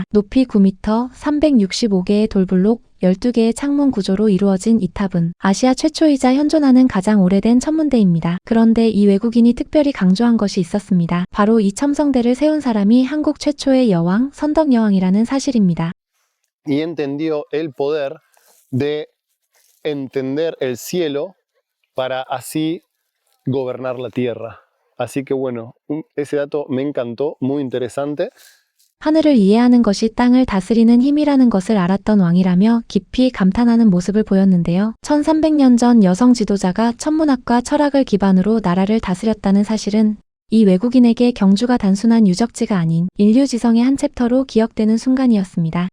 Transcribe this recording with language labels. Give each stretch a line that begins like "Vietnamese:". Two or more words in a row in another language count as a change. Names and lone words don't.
Korean: 높이 9m, 365개의 돌블록, 12개의 창문 구조로 이루어진 이 탑은 아시아 최초이자 현존하는 가장 오래된 천문대입니다. 그런데 이 외국인이 특별히 강조한 것이 있었습니다. 바로 이 첨성대를 세운 사람이 한국 최초의 여왕, 선덕여왕이라는 사실입니다.
Spanish: Y entendió el poder de entender el cielo para así gobernar la tierra. Así que bueno, ese dato me encantó, muy interesante.
Korean: 하늘을 이해하는 것이 땅을 다스리는 힘이라는 것을 알았던 왕이라며 깊이 감탄하는 모습을 보였는데요. 1300년 전 여성 지도자가 천문학과 철학을 기반으로 나라를 다스렸다는 사실은 이 외국인에게 경주가 단순한 유적지가 아닌 인류 지성의 한 챕터로 기억되는 순간이었습니다.